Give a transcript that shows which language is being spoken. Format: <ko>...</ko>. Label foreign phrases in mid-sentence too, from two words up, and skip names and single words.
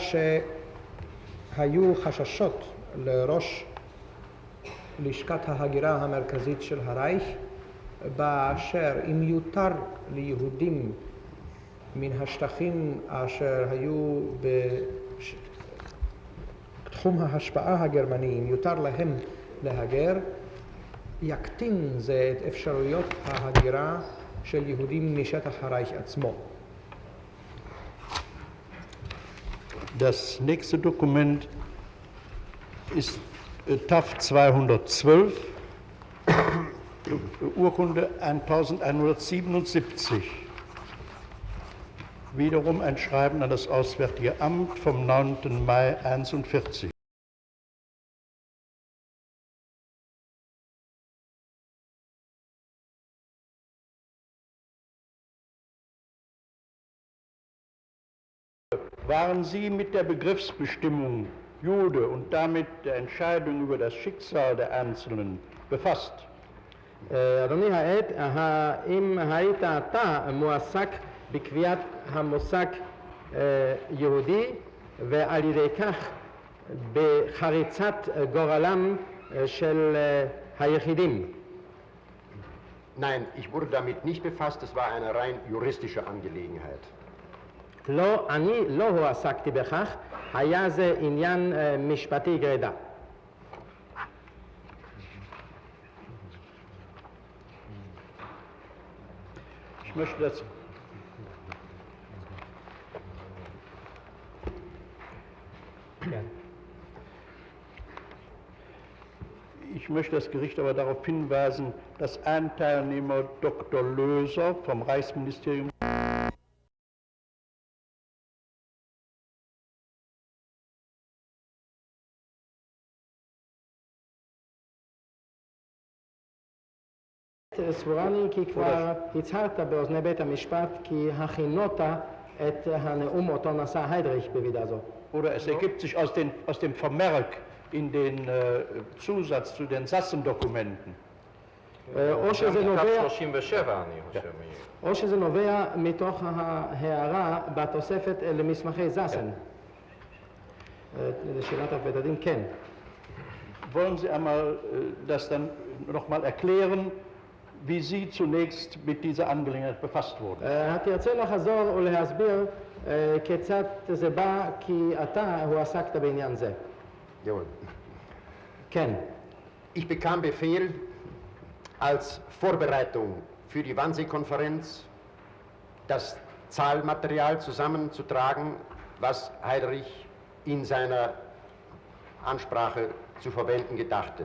<he>שהיו חששות לראש לשכת ההגירה המרכזית של הרייך, באשר אם יותר ליהודים מן השטחים אשר היו בתחום ההשפעה הגרמני, אם יותר להם להגר, יקטין זה את אפשרויות ההגירה של יהודים משטח הרייך עצמו.</he> <de>Das nächste Dokument ist TAF 212, Urkunde 1177. Wiederum ein Schreiben an das Auswärtige Amt vom 9. Mai 1941. Waren Sie mit der Begriffsbestimmung Jude und damit der Entscheidung über das Schicksal der Einzelnen befasst?</de> <he>אדוני העד, האם היית אתה מועסק בקביעת המושג יהודי ועל ידי כך בחריצת גורלם של היחידים?</he> <de>Nein, ich wurde damit nicht befasst, es war eine rein juristische Angelegenheit.</de> <he>לא, אני לא הועסקתי בכך, היה זה עניין משפטי גרידא.</he> <de>Ich möchte das Ich möchte das Gericht aber darauf hinweisen, dass ein Teilnehmer, Dr. Löser vom Reichsministerium</de> <he>סבורני כי כבר הצהרת באוזני בית המשפט כי הכינות את הנאום אותו נשא היידריך בוועידה זו.</he> <de>Oder es ergibt sich aus dem Vermerk in den Zusatz zu den Sassendokumenten.</de> <he>או שזה נובע, 37 אני חושב. או שזה נובע מתוך ההערה בתוספת למסמכי זסן. לשאלת בית הדין, כן.</he> <de>Wollen Sie einmal das dann nochmal erklären, wie Sie zunächst mit dieser Angelegenheit befasst wurden?</de> <he>תרצה לחזור ולהסביר כיצד זה בא כי אתה הועסקת בעניין זה.</he> <de>Jawohl.</de> <he>כן.</he> <de>Ich bekam Befehl, als Vorbereitung für die Wannsee-Konferenz das Zahlmaterial zusammenzutragen, was Heydrich in seiner Ansprache zu verwenden gedachte.</de>